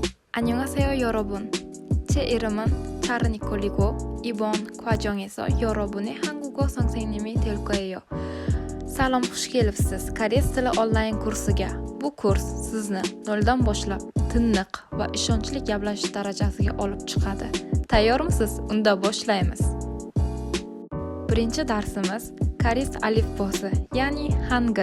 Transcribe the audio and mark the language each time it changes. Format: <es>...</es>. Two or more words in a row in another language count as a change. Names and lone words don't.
<ko>안녕하세요 여러분. 제 이름은 차르니콜이고 이번 과정에서 여러분의 한국어 선생님이 될 거예요.</ko> <uz>Salom, xush kelibsiz Koreys tili onlayn kursiga. Bu kurs sizni noldan boshlab tiniq va ishonchli gaplashish darajasiga olib chiqadi. Tayyormisiz? Unda boshlaymiz. Birinchi darsimiz Koreys alifbosi, ya'ni Hangul.</uz>